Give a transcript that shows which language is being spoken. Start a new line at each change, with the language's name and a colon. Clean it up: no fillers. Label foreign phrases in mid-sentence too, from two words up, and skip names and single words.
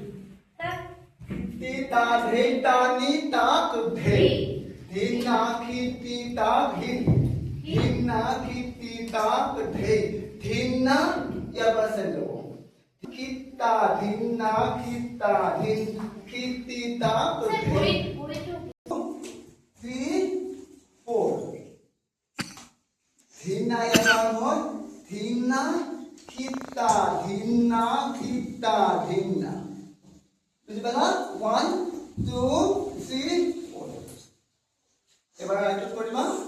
Assamese: তি তা ধে তা নি তাক ধে ধি না খিতি তা ধি ধি না খিতি তাক ধে ধি না ইয়াবা সেলো কিত্তা ধি না কিত্তা ধি খিতি তাক ধে 3 4 ধিনা ইয়াৰ হয় ধিনা খিতা ধিনা খিতা ধিনা বুজি পালা 1 2 3 4 এবাৰ ৰাইটত কৰিবা